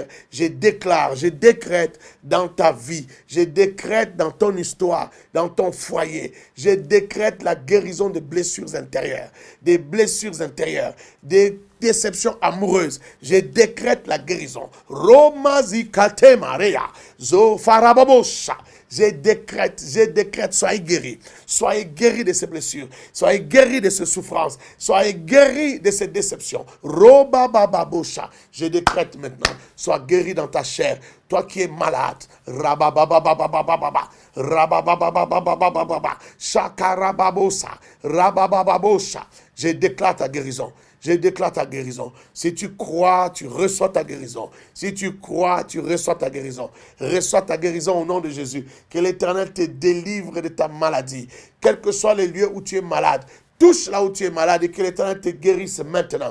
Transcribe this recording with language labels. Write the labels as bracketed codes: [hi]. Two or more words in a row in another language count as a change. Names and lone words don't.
[fr] Je déclare, je décrète dans ta vie, je décrète dans ton histoire, dans ton foyer, je décrète la guérison des blessures intérieures, des déceptions amoureuses. Je décrète la guérison. Romazikate Maria, Zofarababosha, Je décrète, soyez guéris. Soyez guéris de ces blessures. Soyez guéris de ces souffrances. Soyez guéris de ces déceptions. Roba baba bosha. Je décrète maintenant, sois guéri dans ta chair. Toi qui es malade, rabababababababa, rabababababababa, shakarababosa, rababababosha. Je déclare ta guérison. Je déclare ta guérison. Si tu crois, tu reçois ta guérison. Si tu crois, tu reçois ta guérison. Reçois ta guérison au nom de Jésus. Que l'Éternel te délivre de ta maladie. Quels que soient les lieux où tu es malade, touche là où tu es malade et que l'Éternel te guérisse maintenant.